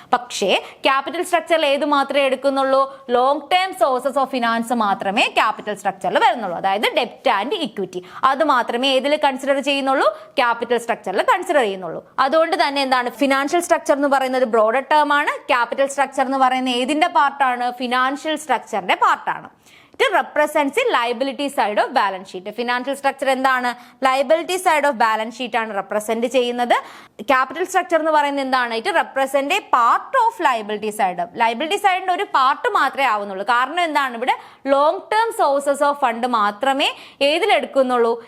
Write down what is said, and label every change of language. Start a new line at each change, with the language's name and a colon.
Malayalam: പക്ഷേ ക്യാപിറ്റൽ സ്ട്രക്ചറിൽ ഏത് മാത്രമേ എടുക്കുന്നുള്ളൂ? Long term sources of finance മാത്രമേ ക്യാപിറ്റൽ സ്ട്രക്ചറിൽ വരുന്നുള്ളൂ. അതായത് ഡെപ്റ്റ് ആൻഡ് ഇക്വിറ്റി, അത് മാത്രമേ ഏതിൽ കൺസിഡർ ചെയ്യുന്നുള്ളൂ? ക്യാപിറ്റൽ സ്ട്രക്ചറിൽ കൺസിഡർ ചെയ്യുന്നുള്ളൂ. അതുകൊണ്ട് തന്നെ എന്താണ് ഫിനാൻഷ്യൽ സ്ട്രക്ചർ എന്ന് പറയുന്നത് ബ്രോഡർ ടേം ആണ്. ക്യാപിറ്റൽ സ്ട്രക്ചർ എന്ന് പറയുന്നത് ഏതിന്റെ പാർട്ടാണ്? ഫിനാൻഷ്യൽ സ്ട്രക്ചറിന്റെ പാർട്ടാണ്.
English: It represents the liability side of balance sheet.
Malayalam: Financial structure എന്താണ്? Liability side of balance sheet ആണ് റെപ്രസെന്റ് ചെയ്യുന്നത്. ക്യാപിറ്റൽ സ്ട്രക്ചർ എന്ന് പറയുന്നത് എന്താണ്?
English: It represent a part of liability side.
Malayalam: Liability സൈഡിന്റെ ഒരു പാർട്ട് മാത്രമേ ആവുന്നുള്ളൂ. കാരണം എന്താണ്? ഇവിടെ long term sources of fund മാത്രമേ ഏതിലെടുക്കുന്നുള്ളൂ?